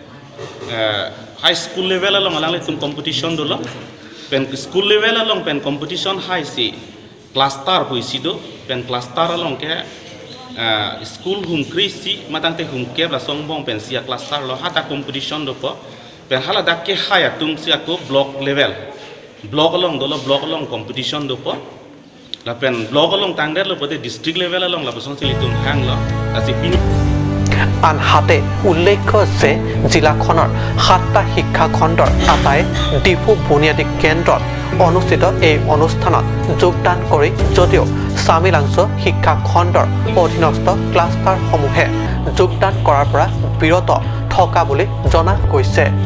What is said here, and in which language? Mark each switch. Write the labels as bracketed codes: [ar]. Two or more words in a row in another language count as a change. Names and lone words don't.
[en] high school level [mjw] along alang tum competition dolo pen [en] school level [mjw] along pen competition high si cluster puisido pen cluster along ke school hum krisi matangte hum ke la songbong pen sia cluster lo hata competition do po pen hala dakke haya tum sia ko [en] block level [mjw] block along competition do po la pen block along tangder lo pote [en] district level [mjw] along la bosong sili tum hang lo asi pin [as] আনহাতে উল্লেখ্য যে জিলাখনৰ ৭টা শিক্ষা খণ্ডৰ আটাই ডিফু বুনিয়াদী কেন্দ্ৰত অনুষ্ঠিত এই অনুষ্ঠানত যোগদান কৰি যদিও চামিলাংশ শিক্ষা খণ্ডৰ অধীনস্থ ক্লাষ্টাৰসমূহে যোগদান কৰাৰ পৰা বিৰত থকা বুলি জনা গৈছে।